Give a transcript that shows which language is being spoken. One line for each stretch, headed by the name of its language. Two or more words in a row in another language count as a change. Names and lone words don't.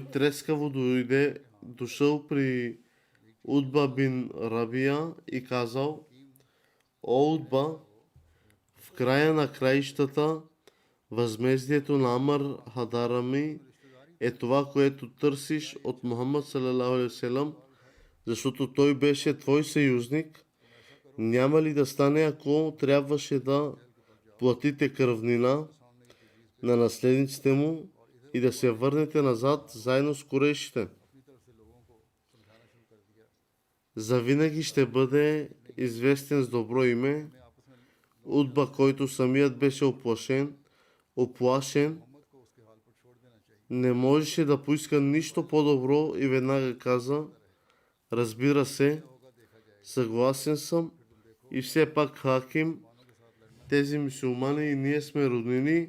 Bulgarian: трескаво дошъл при Утба бин Рабия и казал: о, Утба, в края на краищата възмездието на Амар Хадарами е това, което търсиш от Мухаммад
Arabic: صلى الله عليه وسلم,
Bulgarian: защото той беше твой съюзник. Няма ли да стане, ако трябваше да платите кръвнина на наследниците му и да се върнете назад заедно с курейшите? Завинаги ще бъде известен с добро име Утба, който самият беше оплашен, не можеше да поиска нищо по-добро и веднага каза: разбира се, съгласен съм, и все пак Хаким, тези мюсюлмани и ние сме роднини.